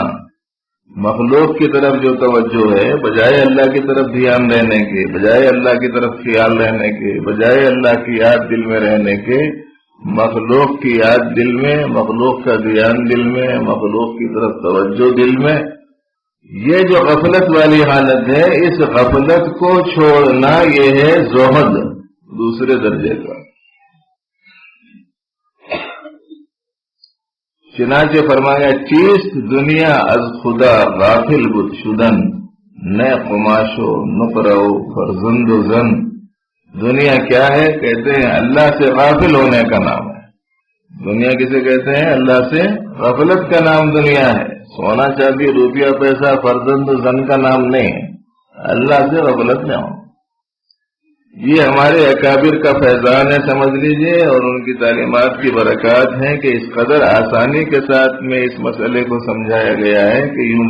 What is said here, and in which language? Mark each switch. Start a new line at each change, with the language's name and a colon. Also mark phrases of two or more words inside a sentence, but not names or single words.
Urdu: مخلوق کی طرف جو توجہ ہے بجائے اللہ کی طرف دھیان رہنے کے، بجائے اللہ کی طرف خیال رہنے کے، بجائے اللہ کی یاد دل میں رہنے کے، مخلوق کی یاد دل میں، مخلوق کا دھیان دل میں، مخلوق کی طرف توجہ دل میں، یہ جو غفلت والی حالت ہے، اس غفلت کو چھوڑنا یہ ہے زہد دوسرے درجے کا۔ چنانچہ فرمایا
Persian: چیست دنیا از خدا غافل بود شدن، نئے قماشو نقرو فرزند و زن۔
Urdu: دنیا کیا ہے؟ کہتے ہیں اللہ سے غافل ہونے کا نام ہے۔ دنیا کسے کہتے ہیں؟ اللہ سے غفلت کا نام دنیا ہے۔ سونا چاندی روپیہ پیسہ فرزند زن کا نام نہیں ہے، اللہ سے غفلت نہ ہو۔ یہ ہمارے اکابر کا فیضان ہے سمجھ لیجئے، اور ان کی تعلیمات کی برکات ہیں کہ اس قدر آسانی کے ساتھ میں اس مسئلے کو سمجھایا گیا ہے کہ یوں